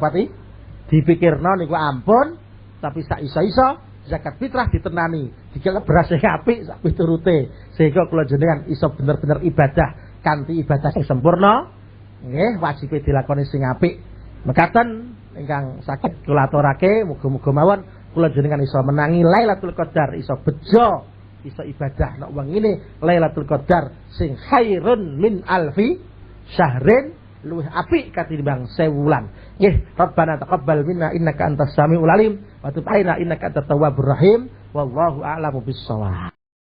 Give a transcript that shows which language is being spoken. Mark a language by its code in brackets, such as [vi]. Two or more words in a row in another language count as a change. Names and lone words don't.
[jv] pati dipikirno niku ampun tapi sak iso-iso zakat fitrah ditenani dikelep beras sing apik sak piturute sehingga kula jenengan iso bener-bener ibadah kanthi ibadah sing sempurna nggih wajib dilakoni sing apik mekaten ingkang saged kula aturake muga-muga mawon kula jenengan iso menangi Lailatul Qadar iso bejo iso ibadah nek wengine Lailatul Qadar sing [ar] خير من ألف شهر [jv] luwih apik katimbang 1000 wulan. Nggih, [ar] ربنا تقبل منا إنك أنت السميع العليم وتب علينا إنك أنت التواب الرحيم. والله أعلم بالصواب.